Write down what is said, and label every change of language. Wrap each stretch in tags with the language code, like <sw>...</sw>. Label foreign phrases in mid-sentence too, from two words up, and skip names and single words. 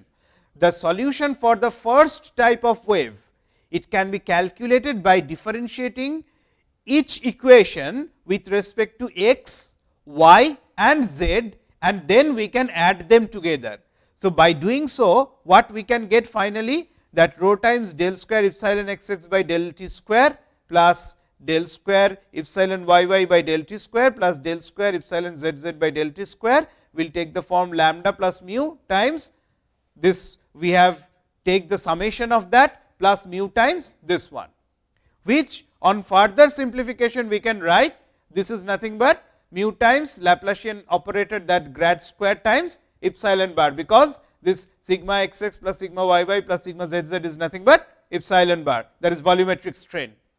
<en>The solution for the first type of wave, it can be calculated by differentiating each equation with respect to x, y and z, and then we can add them together. So, by doing so, what we can get finally, that rho times del square epsilon x x by del t square plus del square epsilon y y by del t square plus del square epsilon z z by del t square will take the form lambda plus mu times this, we have take the summation of that plus mu times this one, which on further simplification we can write this is nothing but mu times Laplacian operator, that grad square times epsilon bar, because this sigma xx plus sigma yy plus sigma zz is nothing but epsilon bar, that is volumetric strain.</en>